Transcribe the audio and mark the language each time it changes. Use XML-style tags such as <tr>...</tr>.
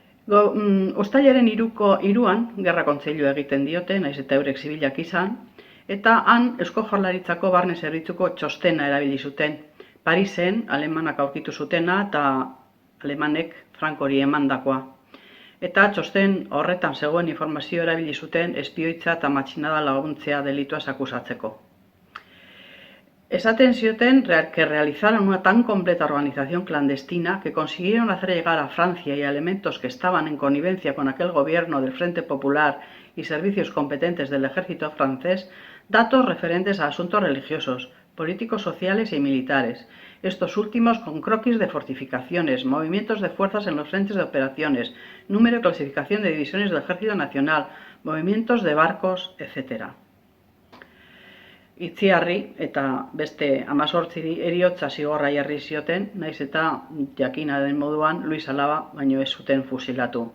<eu>Uztailaren 3an gerra kontseilua egiten diote, naiz eta eurek zibilak izan, eta han Eusko Jaurlaritzako barne zerbitzuko txostena erabili zuten. Parisen alemanak aurkitu zutena eta alemanek Frankori emandakoa. Eta txosten horretan zegoen informazio erabili zuten espioitza eta matxinada laguntzea delituaz akusatzeko. Esaten zioten</eu> <es>que realizaron una tan completa organización clandestina que consiguieron hacer llegar a Francia y a elementos que estaban en connivencia con aquel gobierno del Frente Popular y servicios competentes del ejército francés datos referentes a asuntos religiosos, políticos, sociales y militares, estos últimos con croquis de fortificaciones, movimientos de fuerzas en los frentes de operaciones, número y clasificación de divisiones del Ejército Nacional, movimientos de barcos, etc.</es> <eu>Itziarri eta beste 18 heriotza zigorra jarri zioten, naiz eta jakina den moduan Luis Alaba baino ez zuten fusilatu.</eu>